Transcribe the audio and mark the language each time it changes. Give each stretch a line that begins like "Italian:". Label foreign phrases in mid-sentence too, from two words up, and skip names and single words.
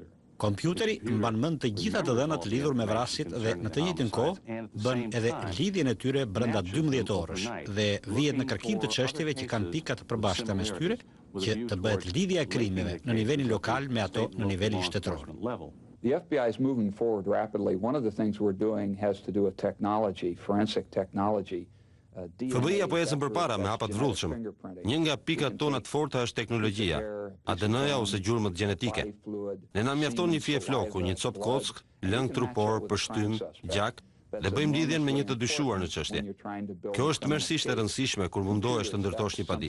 Albanian: Kompjuteri mban mend të gjitha të dhënat lidhur me vrasjet dhe në të njëjtën kohë bën edhe lidhjen e tyre brenda 12 orësh dhe vihet në kërkim të çështjeve që kanë pika të përbashkëta mes tyre që të bëhet lidhja e krimeve në nivelin lokal me ato në nivelin shtetëror.
English: The FBI is moving forward rapidly. One of the things we're doing has to do with technology, forensic technology.
Albanian: FBI-a po ecën përpara me hapat vrullshëm. Një nga pikat tona të forta është teknologjia, ADN-ja ose gjurmët gjenetike. Ne na mjafton një fije floku, një copë kock, lëng trupor, përshtym, gjak, dhe bëjmë lidhjen me një të dyshuar në çështje. Kjo është tmerrsisht e rëndësishme kur mundohesh të ndërtosh një padi.